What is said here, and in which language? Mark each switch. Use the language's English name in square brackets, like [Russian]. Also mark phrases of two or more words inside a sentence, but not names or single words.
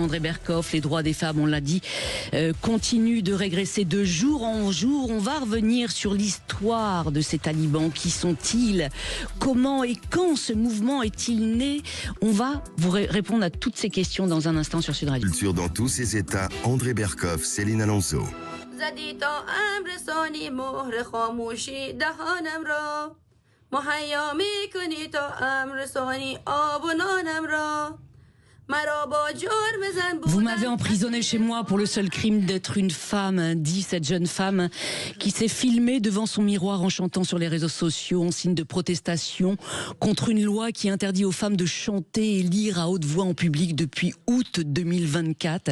[French] André Berkoff, les droits des femmes, on l'a dit, continuent de régresser de jour en jour. On va revenir sur l'histoire de ces talibans. Qui sont-ils? Comment et quand ce mouvement est-il né? On va vous répondre à toutes ces questions dans un instant sur Sud Radio. Culture dans tous ses états, André Berkoff, Céline Alonso. [Persian] زدی تا امر ثانی مهر خاموشی دهانم را مهیا میکنی تا امر ثانی آب و نانم را [French] Vous m'avez emprisonné chez moi pour le seul crime d'être une femme, dit cette jeune femme qui s'est filmée devant son miroir en chantant sur les réseaux sociaux en signe de protestation contre une loi qui interdit aux femmes de chanter et lire à haute voix en public depuis août 2024.